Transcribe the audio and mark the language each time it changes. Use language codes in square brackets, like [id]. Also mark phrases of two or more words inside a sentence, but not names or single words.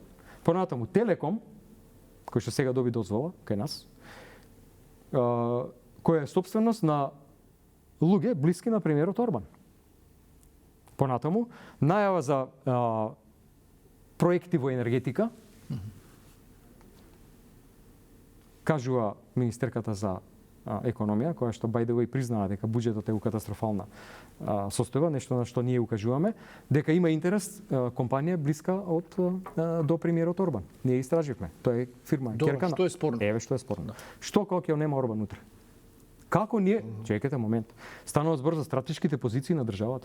[mk] Понатаму Телеком, кој што сега доби дозвола кај нас, која е собственост на луѓе блиски на премиерот Орбан. Понатаму најава за проекти во енергетика, кажува министерката за економија, која што [en] by the way [mk] признава дека буџетот е у катастрофална состојба, нешто на што ние укажуваме, дека има интерес компанија блиска до премиерот Орбан. Ние истраживме. Тоа е фирма Керкана. Што е спорно? Еве што е спорно. Што кога ќе нема Орбан утре? Како ние, чекате момент, станува збор за стратешките позиции на државата.